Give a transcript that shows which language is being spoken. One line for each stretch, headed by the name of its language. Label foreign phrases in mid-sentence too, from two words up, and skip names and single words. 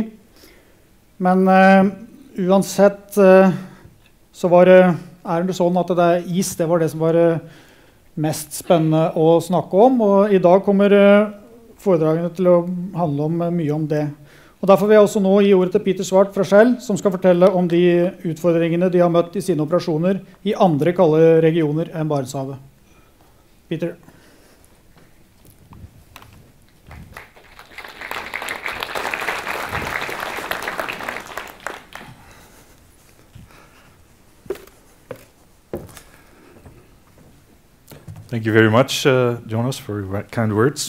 Norwegian: Men uansett så er det sånn at is det var det som var mest spennende å snakke om, og i dag kommer foredragene til å handle om mye om det. Og derfor vil jeg også nå gi ordet til Peter Svart fra Shell, som skal fortelle om de utfordringene de har møtt i sine operasjoner i andre kalde regioner enn Barentshavet. Peter.
English: Thank you very much, Jonas, for your kind words.